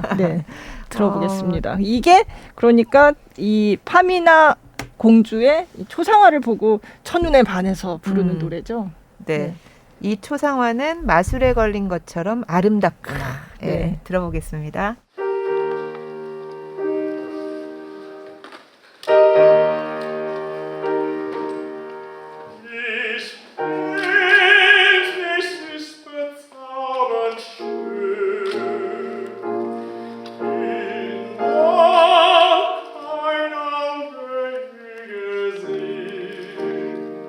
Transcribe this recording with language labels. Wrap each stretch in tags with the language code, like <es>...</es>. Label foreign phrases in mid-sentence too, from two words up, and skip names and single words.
<ko>네. 들어보겠습니다. 이게 그러니까 이 파미나 공주의 이 초상화를 보고 첫눈에 반해서 부르는 노래죠. 네. 이 초상화는 마술에 걸린 것처럼 아름답구나. 네. 네. 들어보겠습니다.</ko> <de>Es ist bezaubernd schön, in noch kein Auge gesehen.</de>